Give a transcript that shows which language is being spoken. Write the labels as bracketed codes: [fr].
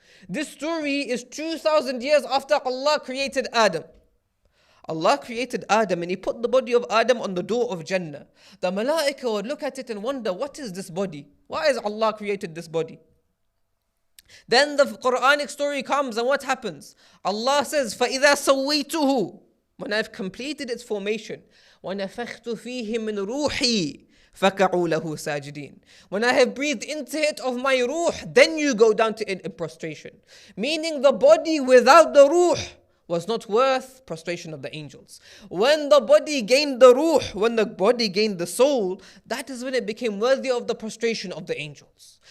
[en] This story is 2,000 years after Allah created Adam. Allah created Adam and He put the body of Adam on the door of Jannah. The Malaika would look at it and wonder, what is this body? Why has Allah created this body? Then the Quranic story comes and what happens? Allah says, [ar] فَإِذَا سَوَّيْتُهُ, [en] when I've completed its formation, [ar] وَنَفَخْتُ فِيهِ مِنْ رُوحِي فَكَعُوا لَهُ سَاجِدِينَ. [en] When I have breathed into it of my ruh, then you go down to it in prostration. Meaning the body without the ruh was not worth prostration of the angels. When the body gained the ruh, when the body gained the soul, that is when it became worthy of the prostration of the angels.